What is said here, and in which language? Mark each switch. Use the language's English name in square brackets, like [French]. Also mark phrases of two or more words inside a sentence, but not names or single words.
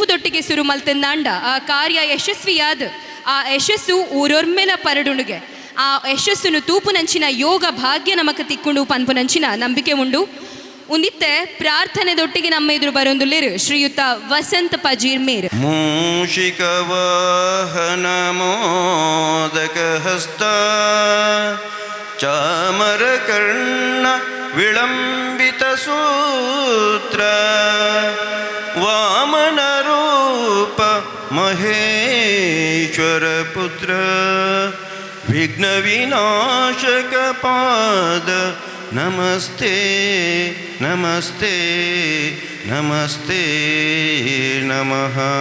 [Tulu] ಒಟ್ಟಿಗೆ ಶುರು ಮಲ್ತಂದಾಂಡ ಆ ಕಾರ್ಯ ಯಶಸ್ವಿಯಾದ ಆ ಯಶಸ್ಸು ಊರೊರ್ಮೆಲ ಪರಡುಣಿಗೆ ಆ ಯಶಸ್ಸುನು ತೂಪುನಂಚಿನ ಯೋಗ ಭಾಗ್ಯ ನಮಕ್ ತಿಕ್ಕೊಂಡು ಪನ್ಪುನಂಚಿನ ನಂಬಿಕೆ ಉಂಡು. ಉಂದಿತ್ತೆ ಪ್ರಾರ್ಥನೆದೊಟ್ಟಿಗೆ ನಮ್ಮ ಎದುರು ಬರೊಂದುಲ್ಲೇರು ಶ್ರೀಯುತ ವಸಂತ ಪಜೀರ್ ಮೇರ್. [Sanskrit] ಮೂಷಿಕ ವಾಹನ ಮೋದಕ ಹಸ್ತ ಚಾಮರ ಕರ್ಣ ವಿಳಂಬಿತ ಸೂತ್ರ ವಾಮನ ರೂಪ ಮಹೇಶ್ವರ ಪುತ್ರ ವಿಘ್ನ ವಿನಾಶಕ ಪಾದ ನಮಸ್ತೆ ನಮಸ್ತೆ ನಮಸ್ತೆ ನಮಃ.